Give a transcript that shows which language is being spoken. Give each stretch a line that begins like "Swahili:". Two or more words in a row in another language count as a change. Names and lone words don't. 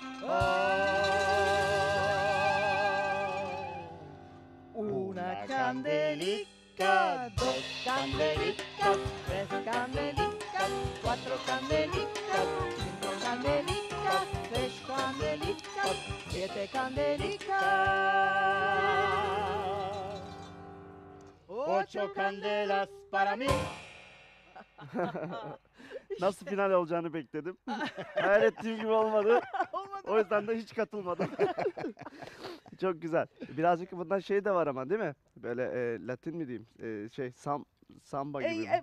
Spanish: una candelita, dos candelitas, tres candelitas, cuatro candelitas, cinco candelitas, seis candelitas, siete candelitas, 8 candelas para mí.
Turkish: Nasıl final olacağını bekledim. Hayal ettiğim gibi olmadı. Olmadı O mı? yüzden de hiç katılmadım. Çok güzel. Birazcık bundan şey de var ama değil mi? Böyle Latin mi diyeyim? Samba gibi mi?